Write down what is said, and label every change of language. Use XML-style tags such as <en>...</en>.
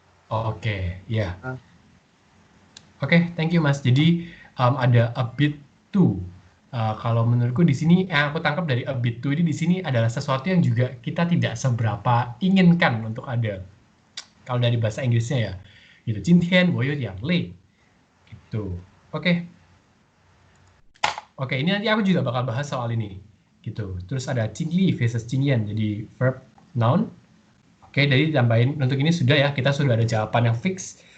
<id>Oke, ya. Oke,</id> <en>thank you</en> <id>Mas. Jadi ada</id> <en>a bit too.</en> <id>Kalau menurutku di sini yang aku tangkap dari</id> <en>a bit too</en> <id>ini di sini adalah sesuatu yang juga kita tidak seberapa inginkan untuk ada. Kalau dari bahasa Inggrisnya ya, gitu.</id> <zh>今天我有点累</zh> <id>gitu. Oke, ini nanti aku juga bakal bahas soal ini, gitu. Terus ada</id> <zh>经历 versus 经验,</zh> <id>jadi verb noun. Oke, jadi tambahin untuk ini sudah ya, kita sudah ada jawaban yang fix.</id>